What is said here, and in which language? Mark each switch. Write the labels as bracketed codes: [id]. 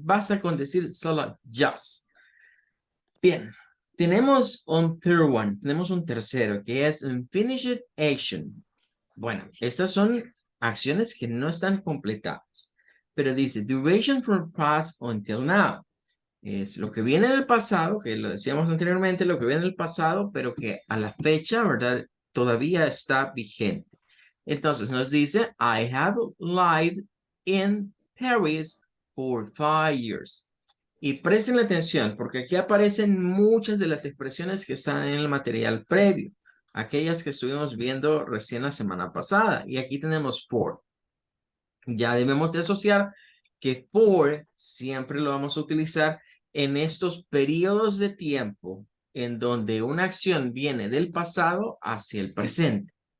[es] Basta con decir solo just. Bien, tenemos un third one, tenemos un tercero que es unfinished action. Bueno, estas son acciones que no están completadas, pero dice [en] duration from past until now. [es] Es lo que viene del pasado, que lo decíamos anteriormente, lo que viene del pasado, pero que a la fecha, ¿verdad? Todavía está vigente. Entonces nos dice, [en] I have lived in Paris for 5 years. [es] Y presten atención, porque aquí aparecen muchas de las expresiones que están en el material previo, aquellas que estuvimos viendo recién la semana pasada. Y aquí tenemos for. Ya debemos de asociar que for siempre lo vamos a utilizar en estos periodos de tiempo en donde una acción viene del pasado hacia el presente.